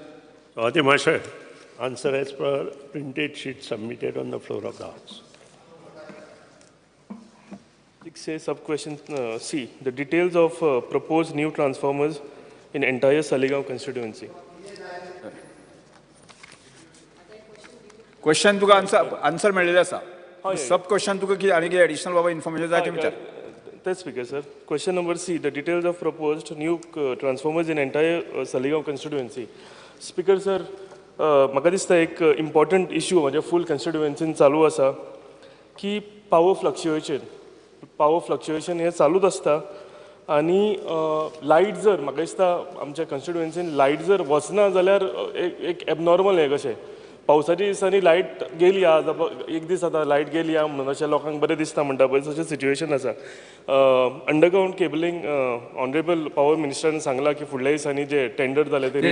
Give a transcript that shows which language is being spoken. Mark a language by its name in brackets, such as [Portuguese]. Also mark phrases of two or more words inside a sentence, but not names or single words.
[English] Answer as per printed sheet submitted on the floor of the House. 6A, sub question C. The details of proposed new transformers in entire Saligaon constituency. [Konkani] Question तुका answer मेळिल्लें आसा. [English] sub question [Konkani] तुका कितें आनी कितें एडिशनल बाबा इन्फॉर्मेशन जाय तें विचार. [English] That's speaker, sir. Question number C. The details of proposed new transformers in entire Saligaon constituency. Speaker, sir, [Konkani] म्हाका दिसता एक [English] important issue [Konkani] म्हज्या [English] full constituency [Konkani] चालू आसा की [English] power fluctuation [Konkani] हे चालूच आसता. आनी लायट जर म्हाका दिसता आमच्या कन्स्टिट्युएन्सीन लायट जर वचना जाल्यार एक एबनॉर्मल हें कशें. पावसाच्या दिसांनी लायट गेली एक दीस आतां लायट गेली म्हणून अशें लोकांक बरें दिसता म्हणटा पळय तशें सिच्युएशन आसा. [English] underground cabling honourable power [Konkani] मिनिस्टरान सांगलां की फुडल्या दिसांनी जे टेंडर जाले ते